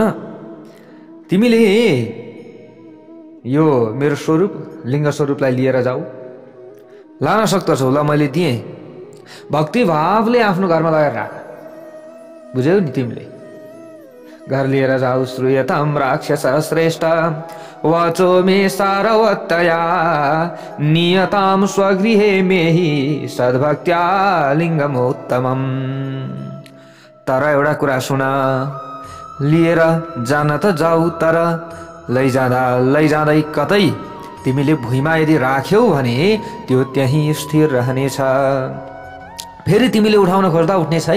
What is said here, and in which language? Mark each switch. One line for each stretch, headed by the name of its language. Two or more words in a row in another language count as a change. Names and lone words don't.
Nepali: तिमीले यो मेरो स्वरूप लिङ्ग स्वरूपलाई लिएर जाऊ, लान सक्दछौ। ल मैले दिएँ, भक्ति भावले आफ्नो घरमा लगेर राख। बुझ्यौ नि तिमीले? घर लिएर जाऊ।
Sanskrit: श्रूयतां राक्षस श्रेष्ठ वाचो मे सारवत्तया नियतां स्वगृहे मेहि सद्भक्त्या लिङ्गमोत्तमम्।
Nepali: तर एउटा कुरा सुन, लिएर जान त जाऊ, तर लैजाँदै कतै तिमीले भुइँमा यदि राख्यौ भने त्यो त्यही स्थिर रहनेछ। फेरि तिमीले उठाउन खोज्दा उठ्ने छैन।